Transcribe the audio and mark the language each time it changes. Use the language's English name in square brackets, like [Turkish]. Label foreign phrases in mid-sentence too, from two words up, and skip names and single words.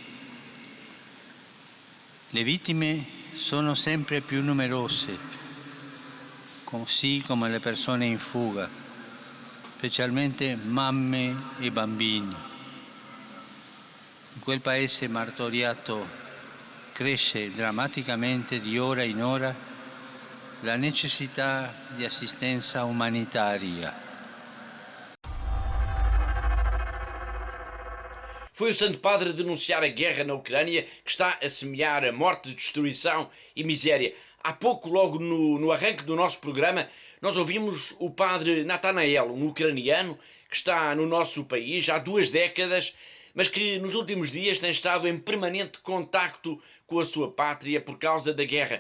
[Italian] Le vittime sono sempre più numerose, così come le persone in fuga, specialmente mamme e bambini. In quel paese martoriato cresce drammaticamente di ora in ora la necessità di assistenza umanitaria. [Portuguese] Foi o Santo Padre a denunciar a guerra na Ucrânia que está a semear a morte, destruição e miséria. Há pouco, logo no arranque do nosso programa, nós ouvimos o padre Natanael, um ucraniano que está no nosso país há 2 décadas, mas que nos últimos dias tem estado em permanente contacto com a sua pátria por causa da guerra.